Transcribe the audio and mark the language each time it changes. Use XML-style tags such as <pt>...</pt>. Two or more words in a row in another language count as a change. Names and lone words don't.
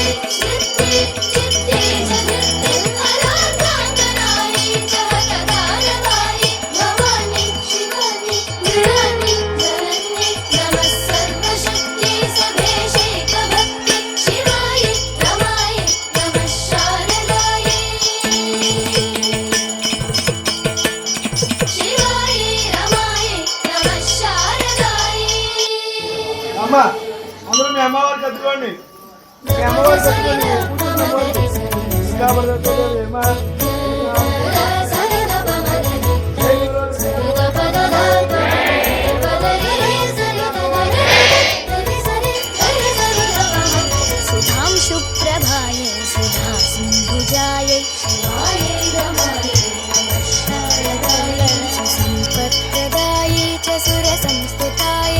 <sa>स्मृत्यै चित्ते जगत्यै अराधाङ्गनायै च हतगारवायै भवान्यै शिवान्यै मृडान्यै धनन्यै नमः सर्वशक्त्यै सदेशैकभक्त्यै शिवायै रमायै नमः शारदायै शिवायै रमायै नमः शारदायै</sa> <te>అమ్మ అందరూ మీ అమ్మవారికి కట్టుకోండి మీ అమ్మవారికి కట్టుకోండి ఇంకా పడుతుంది అమ్మా</te> <sa>सुधां शुप्रभायै सुधा सिन्धुजायै शिवायै रमायै नमः शारदायै सुसम्पत्प्रदायै च सुरसंस्तुतायै</sa>